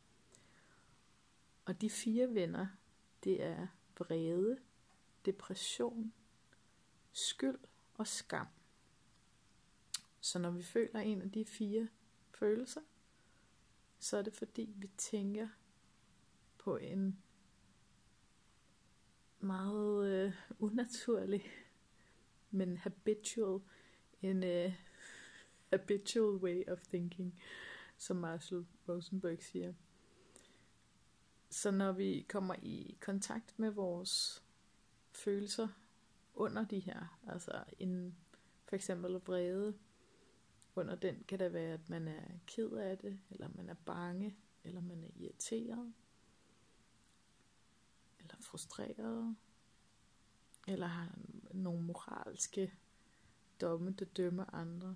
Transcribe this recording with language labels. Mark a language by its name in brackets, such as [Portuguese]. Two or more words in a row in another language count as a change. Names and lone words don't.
[Danish] Og de 4 venner, det er vrede, depression, skyld og skam. Så når vi føler en af de 4 følelser, så er det fordi vi tænker på en meget unaturlig, men [English] habitual way of thinking, [Danish] som Marshall Rosenberg siger. Så når vi kommer i kontakt med vores følelser under de her, altså for eksempel vrede, under den kan det være, at man er ked af det, eller man er bange, eller man er irriteret, eller frustreret, eller har nogle moralske domme, der dømmer andre.